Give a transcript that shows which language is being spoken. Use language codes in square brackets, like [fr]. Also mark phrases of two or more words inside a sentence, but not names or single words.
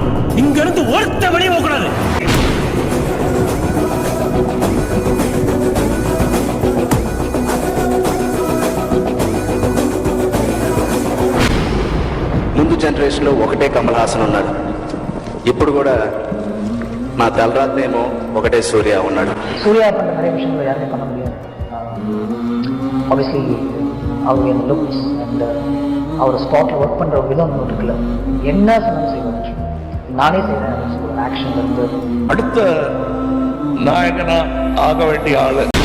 [ta] இங்க இருந்து ஒருத்த வெளியே போகக்கூடாது. [te] ముందు జనరేషన్లో ఒకటే కమల్ హాసన్ ఉన్నాడు. ఇప్పుడు కూడా మా తలరాత్నేమో ఒకటే సూర్య ఉన్నాడు. [ta] சூர்யா பண்ணுற நிறைய விஷயங்கள் யாருமே பண்ண முடியாது. ஆப்வியஸ்லி அவருடைய [en] looks and [ta] அவர் ஸ்பாட்டில் ஒர்க் பண்ணுற விதம் இருக்குல்ல, என்ன சொன்னாலும் செய்வார். நானே செய்கிறேன் ஆக்ஷன் இருந்து. அடுத்த நாயகனா ஆக வேண்டிய ஆளு